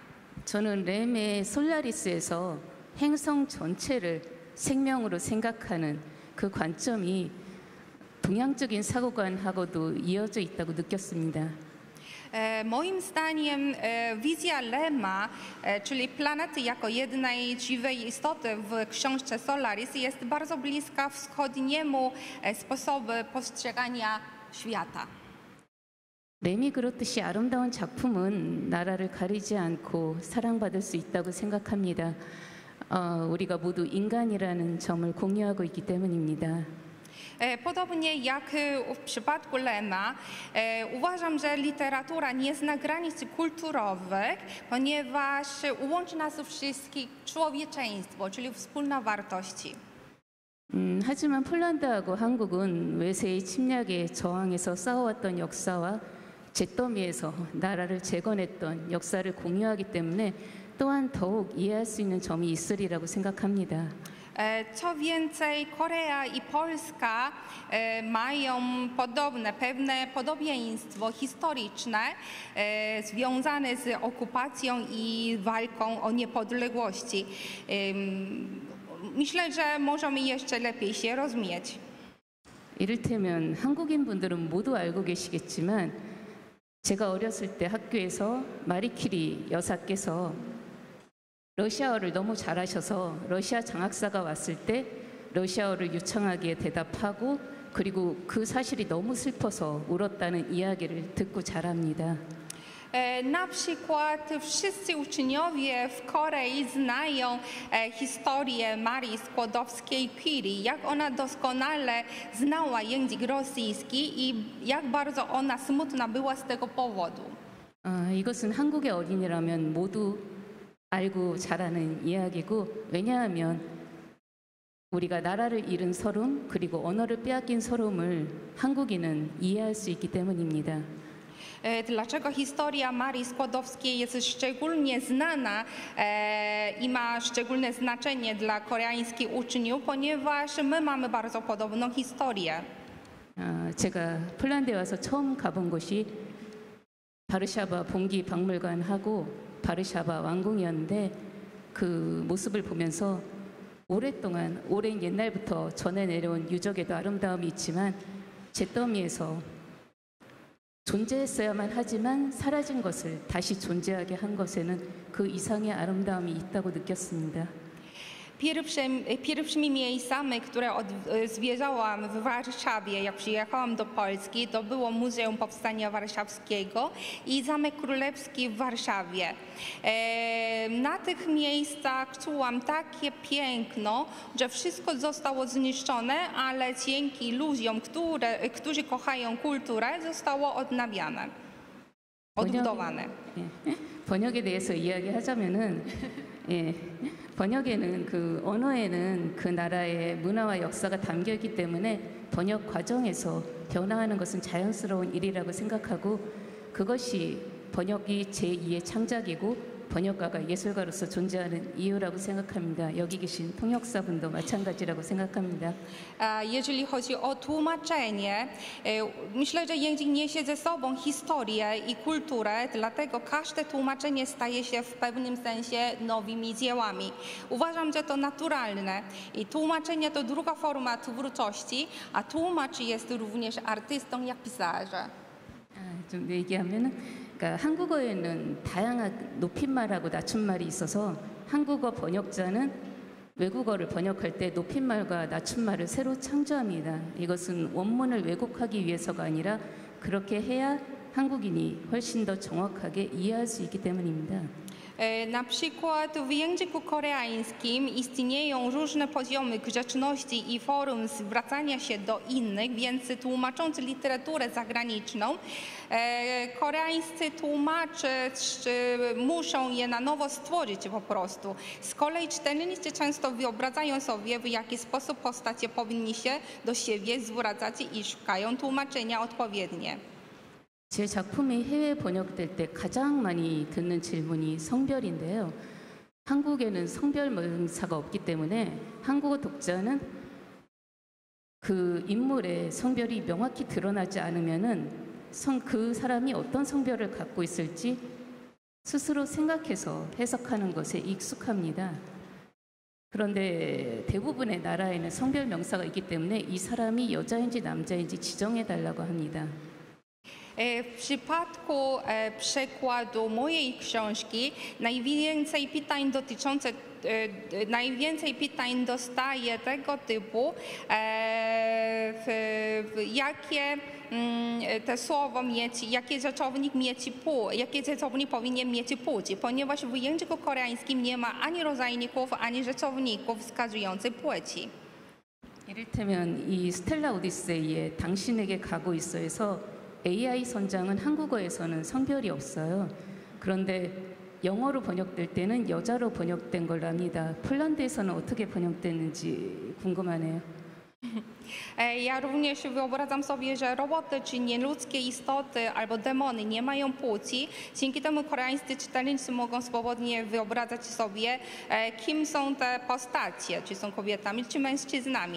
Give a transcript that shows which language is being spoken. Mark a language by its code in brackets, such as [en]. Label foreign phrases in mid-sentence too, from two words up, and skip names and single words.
[ko] 저는 렘의 솔라리스에서 행성 전체를 생명으로 생각하는 그 관점이 동양적인 사고관하고도 이어져 있다고 느꼈습니다. [pl] Moim zdaniem wizja Lema, czyli planety jako jednej żywej istoty w książce Solaris, jest bardzo bliska wschodniemu sposobu postrzegania świata. [ko] 렘이 그렇듯이 아름다운 작품은 나라를 가리지 않고 사랑받을 수 있다고 생각합니다. 우리가 모두 인간이라는 점을 공유하고 있기 때문입니다. [pl] Podobnie jak w przypadku Lema, uważam, że literatura nie zna granic kulturowych, ponieważ łączy nas wszystkich człowieczeństwo, czyli wspólne wartości. [ko] 하지만 폴란드하고 한국은 외세의 침략에 저항해서 싸워왔던 역사와 잿더미에서 나라를 재건했던 역사를 공유하기 때문에 또한 더욱 이해할 수 있는 점이 있으리라고 생각합니다. [pl] Co więcej, Korea i Polska mają pewne podobieństwo historyczne związane z okupacją i walką o niepodległości. Myślę, że możemy jeszcze lepiej się rozumieć. [ko] 이를테면 한국인 분들은 모두 알고 계시겠지만 제가 어렸을 때 학교에서 마리키리 여사께서 러시아어를 너무 잘하셔서 러시아 장학사가 왔을 때 러시아어를 유창하게 대답하고 그리고 그 사실이 너무 슬퍼서 울었다는 이야기를 듣고 자랍니다. [pl] Na przykład wszyscy uczniowie w Korei znają historię Marii Skłodowskiej-Curie, jak ona doskonale znała język rosyjski i jak bardzo ona smutna była z tego powodu. [ko] 이것은 한국의 어린이라면 모두 알고 잘 아는 이야기고, 왜냐하면 우리가 나라를 잃은 서름 그리고 언어를 빼앗긴 서름을 한국인은 이해할 수 있기 때문입니다. [pl] Dlaczego historia Marii Skłodowskiej jest szczególnie znana i ma szczególne znaczenie dla koreańskich uczniów? Ponieważ my mamy bardzo podobną historię. [ko] 제가 폴란드에 와서 처음 가본 곳이 바르샤바 봉기 박물관하고 바르샤바 왕궁이었는데, 그 모습을 보면서 오랫동안 오랜 옛날부터 전해 내려온 유적에도 아름다움이 있지만 잿더미에서 존재했어야만 하지만 사라진 것을 다시 존재하게 한 것에는 그 이상의 아름다움이 있다고 느꼈습니다. [pl] Pierwszymi miejscami, które zwiedzałam w Warszawie, jak przyjechałam do Polski, to było Muzeum Powstania Warszawskiego i Zamek Królewski w Warszawie. Na tych miejscach czułam takie piękno, że wszystko zostało zniszczone, ale dzięki ludziom, którzy kochają kulturę, zostało odnawiane, odbudowane. [ko] 번역에 대해서 이야기하자면은 번역에는 그 언어에는 그 나라의 문화와 역사가 담겨 있기 때문에 번역 과정에서 변화하는 것은 자연스러운 일이라고 생각하고, 그것이 번역이 제2의 창작이고 번역가가 예술가로서 존재하는 이유라고 생각합니다. 여기 계신 통역사분도 마찬가지라고 생각합니다. [pl] Jeżeli chodzi o tłumaczenie, myślę, że język niesie ze sobą historię i kulturę, dlatego każde tłumaczenie staje się w pewnym sensie nowymi dziełami. Uważam, że to naturalne i tłumaczenie to druga forma twórczości, a tłumacz jest również artystą jak pisarze. [ko] 좀 얘기하면은, 그러니까 한국어에는 다양한 높임말하고 낮춤말이 있어서 한국어 번역자는 외국어를 번역할 때 높임말과 낮춤말을 새로 창조합니다. 이것은 원문을 왜곡하기 위해서가 아니라 그렇게 해야 한국인이 훨씬 더 정확하게 이해할 수 있기 때문입니다. [pl] Na przykład w języku koreańskim istnieją różne poziomy grzeczności i form zwracania się do innych, więc tłumacząc literaturę zagraniczną, koreańscy tłumacze muszą je na nowo stworzyć po prostu. Z kolei czytelnicy często wyobrażają sobie, w jaki sposób postacie powinni się do siebie zwracać i szukają tłumaczenia odpowiednie. [ko] 제 작품이 해외 번역될 때 가장 많이 듣는 질문이 성별인데요. 한국에는 성별 명사가 없기 때문에 한국어 독자는 그 인물의 성별이 명확히 드러나지 않으면은 그 사람이 어떤 성별을 갖고 있을지 스스로 생각해서 해석하는 것에 익숙합니다. 그런데 대부분의 나라에는 성별 명사가 있기 때문에 이 사람이 여자인지 남자인지 지정해 달라고 합니다. [pl] W przypadku przekładu mojej książki najwięcej pytań dostaję tego typu, jakie te słowo mieć, jaki rzeczownik powinien mieć płeć, ponieważ w języku koreańskim nie ma ani rodzajników, ani rzeczowników wskazujących płci. [ko] 이를테면 이 스텔라 오디세이에 당신에게 가고 있어에서 AI 선장은 한국어에서는 성별이 없어요. 그런데 영어로 번역될 때는 여자로 번역된 걸로 압니다. 폴란드에서는 어떻게 번역됐는지 궁금하네요. [pl] Ja również wyobrażam sobie, że roboty czy nieludzkie istoty albo demony nie mają płci. Dzięki temu koreańscy czytelnicy mogą swobodnie wyobrażać sobie, kim są te postacie, czy są kobietami, czy mężczyznami.